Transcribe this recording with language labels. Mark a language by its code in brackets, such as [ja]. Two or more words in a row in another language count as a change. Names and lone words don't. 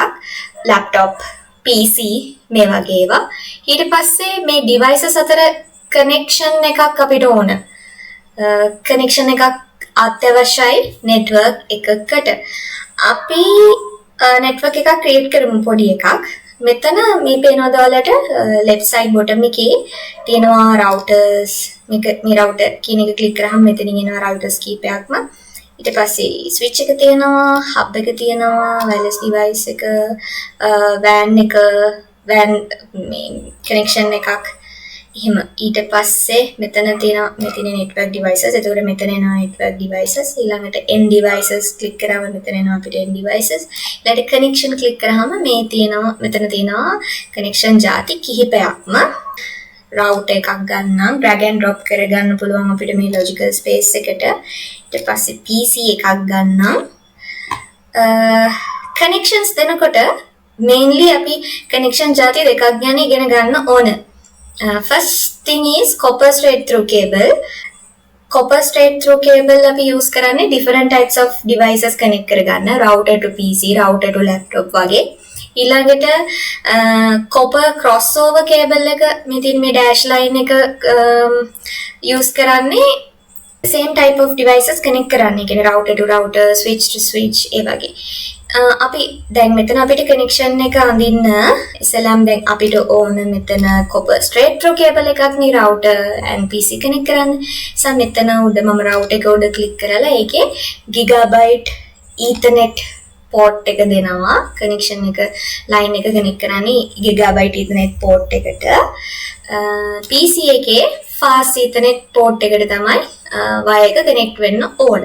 [si] laptop, PC මේ වගේ ඒවා. ඊට පස්සේ මේ devices අතර connection එකක් අපිට ඕන. connection එකක් අත්‍යවශ්‍යයි network එකකට. අපි network එකක් create කරමු පොඩි එකක්. මෙතන මේ පේනවද ඔයාලට [en] left side bottom [si] එකේ තියෙනවා routers. මේ router කියන එක click කරාම මෙතනින් එනවා routers කීපයක්ම. ඊට පස්සේ switch එක තියෙනවා, hub එක තියෙනවා, [en] wireless device [si] එක, WAN එක, WAN මේ connection එකක්. එහෙම ඊට පස්සේ මෙතන තියෙන [en] network devices. [si] එතකොට මෙතන එනවා [en] network devices. [si] ඊළඟට [en] end devices click [si] කරාම මෙතන එනවා අපිට [en] end devices. [si] ඊළඟට connection click කරාම මෙතන තියෙනවා connection ಜಾති කිහිපයක්ම. router එකක් ගන්නම් [en] drag and drop [si] කරගන්න පුළුවන් අපිට මේ [en] logical space [si] එකට. ඊට පස්සේ PC එකක් ගන්නම්. connections දෙනකොට mainly අපි connection ಜಾති දෙකක් ගැන ඉගෙන ගන්න ඕන. [en] First thing is copper straight through cable. Copper straight through cable අපි use කරන්නේ different types of devices connect කරගන්න. router to PC, router to laptop වගේ. ඊළඟට copper crossover cable [si] එක මෙතින් මේ [en] dash line එක use කරන්නේ same type of devices connect කරන්න. [si] ඒ කියන්නේ [en] router to router, switch to switch [si] ඒ වගේ. අපි දැන් මෙතන අපිට connection එක අඳින්න ඉස්සෙල්ලාම දැන් අපිට ඕන මෙතන [en] copper straight through cable [si] එකක් නේ [en] router and PC connect [si] කරන්න. මෙතන උඩ මම router එක උඩ click කරලා ඒකේ [en] gigabyte ethernet port [si] එක දෙනවා connection එක line එක connect කරන්නේ [en] gigabyte ethernet port [si] එකට PC එකේ [en] fast ethernet port [si] එකට තමයි wire එක connect වෙන්න ඕන.